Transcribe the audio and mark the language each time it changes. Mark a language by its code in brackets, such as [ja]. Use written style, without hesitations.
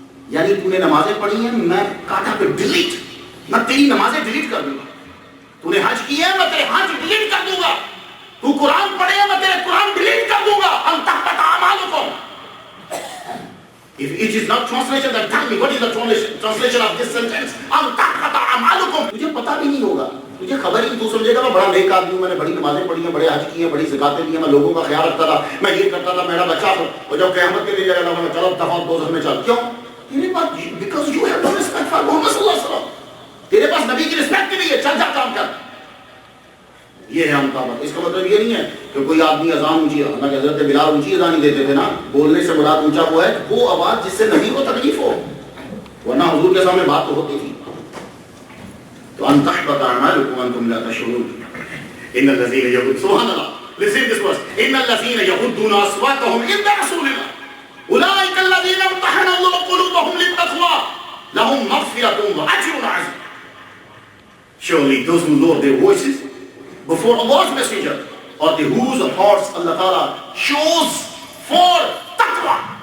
[ur] یعنی تو نے نمازیں پڑھی ہیں, میں کاٹا پہ ڈیلیٹ, میں تیری نمازیں ڈیلیٹ کر دوں گا. تو نے حج کی ہے, میں تیرے حج ڈیلیٹ کر دوں گا. تو قرآن پڑھے ہیں, میں تیرے قرآن ڈیلیٹ کر دوں گا. [ar] ان تحبط اعمالکم. [en] If it is not translation, then tell me what is the translation of this sentence? [ar] ان تحبط اعمالکم. [ur] تجھے پتہ بھی نہیں ہوگا, تجھے خبر ہی, تو سمجھے گا میں بڑا نیک آدمی ہوں, میں نے بڑی نمازیں پڑھی ہیں, بڑے حج کیے ہیں, بڑی زکاتیں دی ہیں, میں لوگوں کا خیال رکھتا تھا, میں یہ کرتا تھا, میرا بچہ ہو, اور جب قیامت کے لیے جائے گا میں چلو دفعہ دوزخ میں چل. کیوں؟ تیرے پاس, [en] because you have no respect for Muhammad sallallahu alaihi wasallam. [ur] تیرے پاس نبی کی رسپیکٹ نہیں ہے, چل جا کام کر. یہ ہے ہم کا بات. اس کا مطلب یہ نہیں ہے کہ کوئی آدمی اذان اونچی, حالانکہ حضرت بلال اونچی اذان ہی دیتے تھے نا, بولنے سے مراد اونچا وہ ہے وہ آواز جس سے نبی کو تکلیف ہو, ورنہ حضور کے سامنے بات تو ہوتی تھی. [ar] تو ان تحبط اعمالکم وانتم لا تشعرون. ان الذين يغضون, سبحان اللہ, [en] listen this verse, [ar] ان الذين يغضون اصواتهم عند رسول الله اولئك الذين امتحن الله قلوبهم للتقوى لهم مغفرة واجر عظيم. [en] Surely those who lower their voices before Allah's messenger, or the whose hearts Allah Ta'ala chose for taqwa.